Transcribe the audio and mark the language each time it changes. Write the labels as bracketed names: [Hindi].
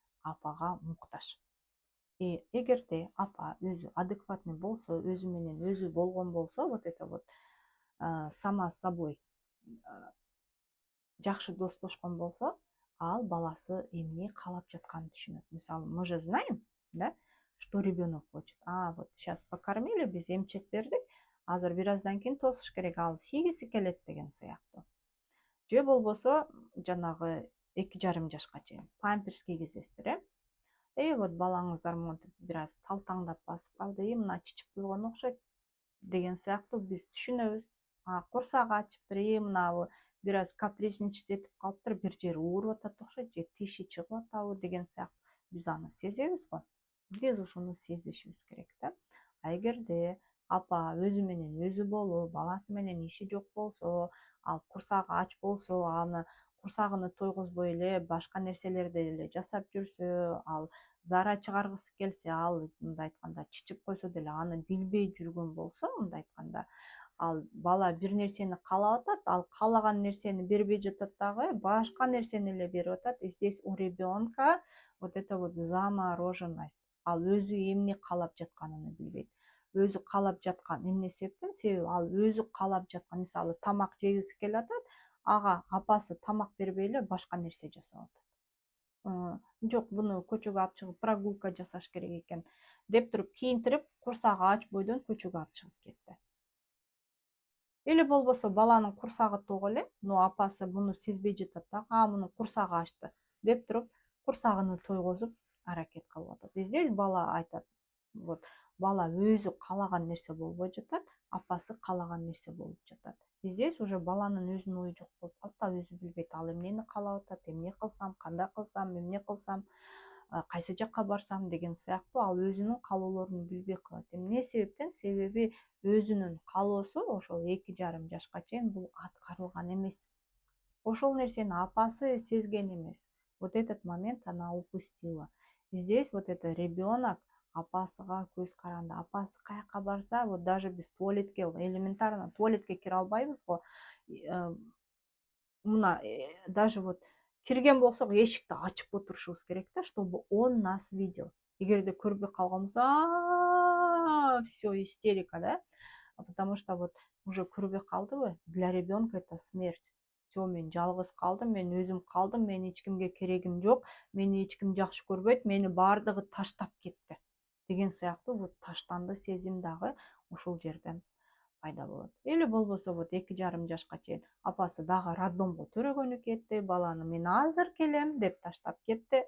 [Kyrgyz] апага муктаж. Эгерде апа өзү адекватный болсо, өзү менен өзү болгон болсо, вот это вот [Russian] сама с собой [Kyrgyz] жакшы достошкон болсо, ал баласы эмне каалап жатканын түшүнөт. [Russian] Мисалы, мы же знаем, да, что ребенок хочет. Вот сейчас покормили, [Kyrgyz] биз эмчек бердик, азыр бир аздан кийин тосуш керек, ал сийгиси келет деген сыяктуу. Же болбосо жанагы 2,5 жашка чейин памперс кийгизесиздер, вот балаңыздар монтип бир аз талтаңдап басып калды, мына чичип койгон окшойт деген сыяктуу биз түшүнөбүз. Курсагы ачыптыр, мынабы бир аз капризничать этип калыптыр, бир жери ооруп атат окшойт, же тиши чыгып атабы деген сыяктуу биз аны сезебиз го. Биз ушуну сезишибиз керек да. Эгерде апа өзү менен өзү болуп, баласы менен иши жок болсо, ал курсагы ач болсо, аны курсагын тойгузбой эле башка нерселерди эле жасап жүрсө, ал зара чыгаргысы келсе, ал мындай айтканда чичип койсо деле аны билбей жүргөн болсо, мындай айтканда, ал бала бир нерсени каалап атат, ал каалаган нерсени бербей жатат дагы, башка нерсени эле берип атат. [Russian] И здесь у ребенка вот это вот замороженность. [Kyrgyz] Ал өзү эмне каалап жатканын билбейт. Өзү каалап жаткан эмне себептен? Себеби ал өзү каалап жаткан, мисалы, тамак жегиси келип атат, ага апасы тамак бербей эле башка нерсе жасап атат. Жок, буну көчөгө алып чыгып прогулка жасаш керек экен деп туруп кийинтирип, курсагы ач бойдон көчөгө алып чыгып кетти. Или болбосо баланын курсагы ток эле, но апасы буну сезбей жатат да, мунун курсагы ачты деп туруп курсагын тойгузуп аракет кылып атат. Здесь бала айтат, вот бала өзү каалаган нерсе болбой жатат, апасы каалаган нерсе болуп жатат. Здесь уже баланын өзүнүн ою жок болуп калат да, өзү билбейт, ал эмнени каалап атат, эмне кылсам, кандай кылсам, эмне кылсам, кайсы жакка барсам деген сыяктуу, ал өзүнүн каалоолорун билбей калат. Эмне себептен? Себеби өзүнүн каалоосу ошол 2,5 жашка чейин бул аткарылган эмес. Ошол нерсени апасы сезген эмес. [Russian] Вот этот момент она упустила. И здесь вот это ребенок [Kyrgyz] апасыга көз каранды. Апасы каяка барса, вот даже биз туалетке, элементарно туалетке кире албайбыз го. Мына даже вот кирген болсок эшикти ачып отурушубуз керек да, [Russian] чтобы он нас видел. [Kyrgyz] Эгерде көрбөй калган болсо, [Russian] все, истерика, да? Потому что вот уже [Kyrgyz] көрбөй калдыбы, [Russian] для ребенка это смерть. [Kyrgyz] Все, мен жалгыз калдым, мен өзүм калдым, мен эч кимге керегим жок, мени эч ким жакшы көрбөйт, мени баардыгы таштап кетти деген сыяктуу вот таштанды сезим дагы ушул жерден пайда болот. Или болбосо вот 2,5 жашка чейин апасы дагы роддомго төрөгөнү кетти, баланы мен азыр келем деп таштап кетти.